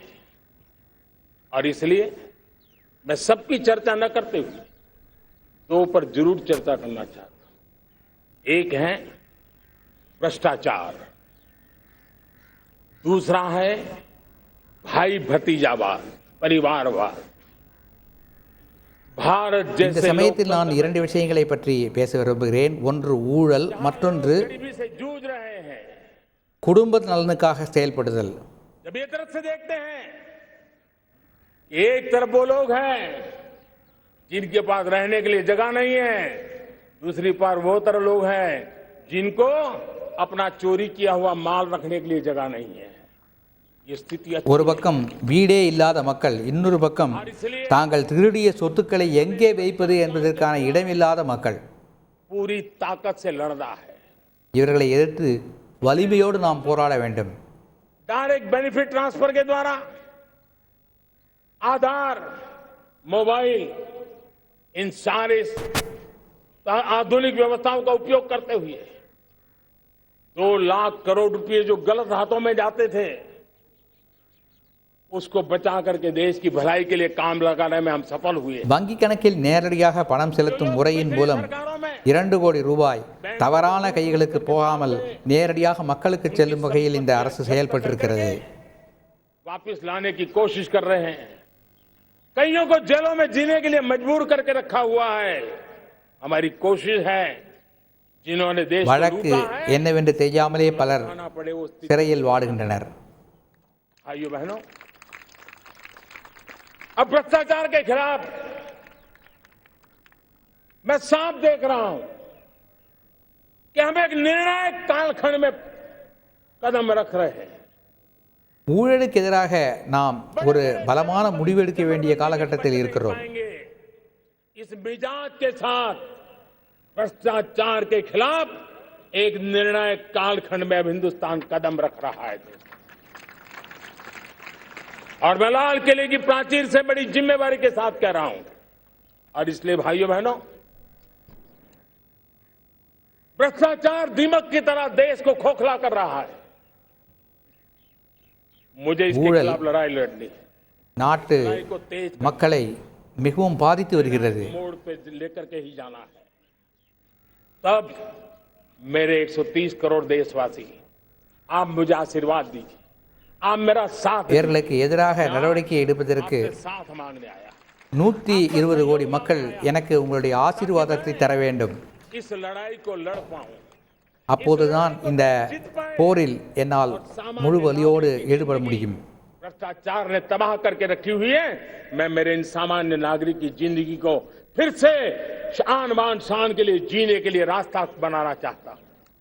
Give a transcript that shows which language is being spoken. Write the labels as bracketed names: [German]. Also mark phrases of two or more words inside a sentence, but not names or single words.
[Hindi] और इसलिए मैं सबकी चर्चा न करते हुए 2 पर जरूर चर्चा करना चाहता हूं। एक है भ्रष्टाचार, दूसरा है भाई भतीजावाद, परिवारवाद। भारत [Tamil] இந்த [Hindi] जैसे [Tamil] சமயத்தில் நான் 2 விஷயங்களை பற்றி பேச விரும்புகிறேன். ஒன்று ஊழல், மற்றொன்று [Hindi] गरीबी से जूझ रहे हैं। [Tamil] குடும்ப நலனுக்காக செயல்படுதல். [Hindi] जब ये तरफ से देखते हैं, एक तरफ वो लोग हैं जिनके पास रहने के लिए जगह नहीं है, दूसरी तरफ वो तरह लोग हैं जिनको अपना चोरी किया हुआ माल रखने के लिए जगह नहीं है। ये स्थिति [Tamil] ஒரு பக்கம் வீடே இல்லாத மக்கள், இன்னொரு பக்கம் தாங்கள் திருடிய சொத்துக்களை எங்கே வைப்பது என்பதற்கான இடமில்லாத மக்கள். [Hindi] पूरी ताकत से लड़ना है। [Tamil] இவர்களை எதிர்த்து வலிமையோடு நாம் போராட வேண்டும். [Hindi] डायरेक्ट बेनिफिट ट्रांसफर के द्वारा आधार, मोबाइल, इन सारे आधुनिक व्यवस्थाओं का उपयोग करते हुए 2 लाख करोड़ रुपए जो गलत हाथों में जाते थे उसको बचा करके देश की भलाई के लिए काम लगाने में हम सफल हुए। [Tamil] வங்கி கணக்கில் நேரடியாக பணம் செலுத்தும் முறையின் மூலம் 2 கோடி ரூபாய் தவறான கைகளுக்கு போகாமல் நேரடியாக மக்களுக்கு செல்லும் வகையில் இந்த அரசு செயல்பட்டிருக்கிறது. [Hindi] वापस लाने की कोशिश कर रहे हैं। कईयों को जेलों में जीने के लिए मजबूर करके रखा हुआ है। हमारी कोशिश है जिन्होंने देश को [Tamil] வழக்கு [Hindi] लूटा है [Tamil] என்னவென்று தெரியாமலே பலர் [Hindi] खाना पड़े वो स्थिति। [Tamil] சிறையில் வாடுகின்றனர். [Hindi] भाइयों बहनों, अब भ्रष्टाचार के खिलाफ मैं साफ देख रहा हूं कि हम एक निर्णायक कालखंड में कदम रख रहे हैं। [Tamil] ஊழலுக்கு எதிராக நாம் ஒரு பலமான முடிவெடுக்க வேண்டிய காலகட்டத்தில் இருக்கிறோம். [Hindi] इस मिजाज के साथ भ्रष्टाचार के खिलाफ एक निर्णायक कालखंड में अब हिंदुस्तान कदम रख रहा है। और मैं लाल किले की प्राचीर से बड़ी जिम्मेवारी के साथ कह रहा हूं। और इसलिए भाइयों बहनों, भ्रष्टाचार दीमक की तरह देश को खोखला कर रहा है। मुझे इसके [Tamil] ஊழல் [Hindi] खिलाफ लड़ाई लड़नी है। [Tamil] நாட்டு [Hindi] लड़ाई को तेज [Tamil] மக்களை மிகவும் பாதித்து வருகிறது. [Hindi] मोड़ पे लेकर के ही जाना है। तब मेरे 130 करोड़ देशवासी, आप मुझे आशीर्वाद दीजिए, आप मेरा साथ [Tamil] இவர்களுக்கு எதிராக நடவடிக்கை எடுப்பதற்கு [Hindi] आपसे साथ मांगने आया। [Tamil] 120 கோடி மக்கள் எனக்கு உங்களுடைய ஆசீர்வாதத்தை தர வேண்டும். [Hindi] इस लड़ाई को लड़ पाऊं, [Tamil] அப்போதுதான் இந்த போரில் என்னால் முழு வலியோடு ஈடுபட முடியும். [Hindi] भ्रष्टाचार ने तबाह करके रखी हुई है। मैं मेरे इन सामान्य नागरिक की जिंदगी को फिर से शान बान शान के लिए जीने के लिए रास्ता बनाना चाहता हूं।